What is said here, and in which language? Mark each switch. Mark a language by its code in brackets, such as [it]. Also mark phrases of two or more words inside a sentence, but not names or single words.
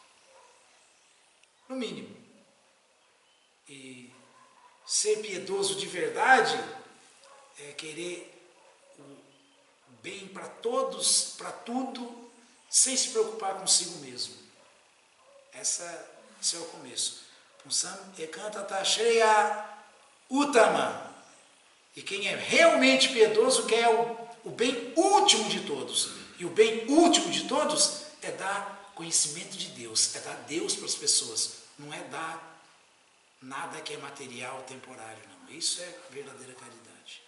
[pt] No mínimo. E ser piedoso de verdade é querer o bem para todos, para tudo, sem se preocupar consigo mesmo. Esse é o começo. [sa] पुंसाम् एकान्ततः श्रेय उत्तम. [pt] E quem é realmente piedoso quer o bem último de todos. E o bem último de todos é dar conhecimento de Deus, é dar Deus para as pessoas. Não é dar nada que é material, temporário, não. Isso é verdadeira caridade.